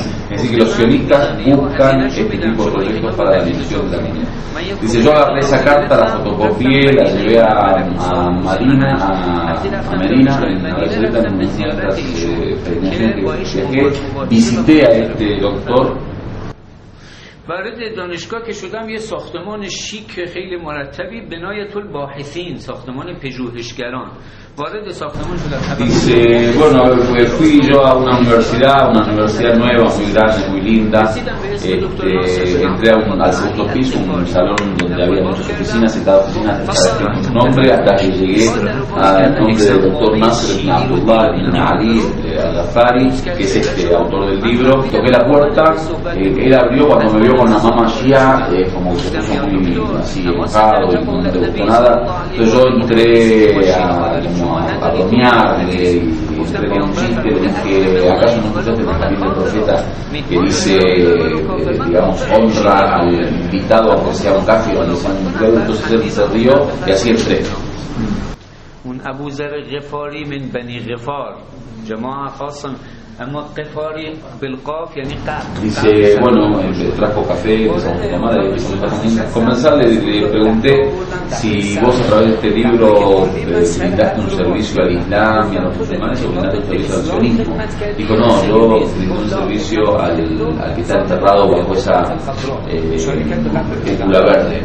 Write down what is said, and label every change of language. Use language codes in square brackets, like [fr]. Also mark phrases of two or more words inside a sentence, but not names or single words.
[es] Es decir, que los sionistas buscan este tipo de proyectos para la edición de la comunidad. Dice, yo agarré esa carta, la fotocopié, la llevé a Medina, en Arabia Saudita, en una de estas peregrinaciones que viajé, visité a este doctor. [fa] وارد دانشگاه که شدم یه ساختمان شیک خیلی مرتبی [ar] بنایت الباحثین، [fa] ساختمان پژوهشگران. وارد ساختمان شدم. [es] Dice, bueno, fui yo a una universidad nueva, muy grande, muy linda. Entré al segundo piso, un salón donde había muchas oficinas, y cada oficina estaba escrito un nombre, hasta que llegué al nombre del doctor Nasser ibn Abdullah ibn Ali al-Ghafari, que es este autor del libro. Toqué la puerta, él abrió. Cuando me vio con la mamá Shia, como que se puso muy así enojado y no le gustó nada. Entonces yo entré a bromear, y entré con un chiste de que acaso no escuchaste el hadith del profeta que dice, digamos, honra al invitado aunque sea un kafir o no sea un incrédulo. Entonces él se rió y así entré. [ar] Un أبو ذر الغفاري من بني غفار، جماعة خاصة. [es] Dice, bueno, trajo café, empezamos a tomar, y comenzar le pregunté si vos a través de este libro brindaste un servicio al Islam y a los musulmanes, o brindaste un servicio al sionismo. Dijo, no, yo brindé un servicio al que está enterrado bajo esa cúpula verde.